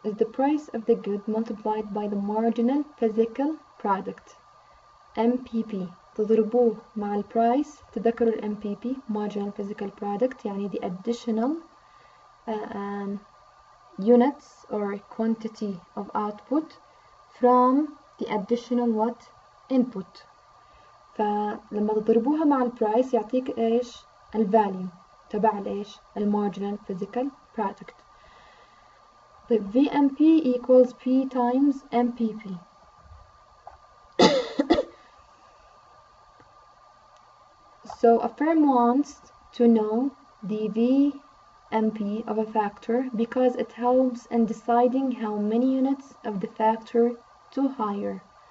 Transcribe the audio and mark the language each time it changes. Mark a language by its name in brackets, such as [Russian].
[English] Is the price of the good multiplied by the marginal physical product, MPP. [Arabic] تضربوه مع البرايس, تذكروا ال [English] MPP marginal physical product [Arabic] يعني [English] the additional units or quantity of output from the additional what? Input. [Arabic] فلما تضربوها مع البرايس يعطيك ايش؟ الفاليو تبع الايش؟ المارجنال physical product. طيب [English] VMP equals P times MPP. So a firm wants to know the VMP of a factor because it helps in deciding how many units of the factor to hire.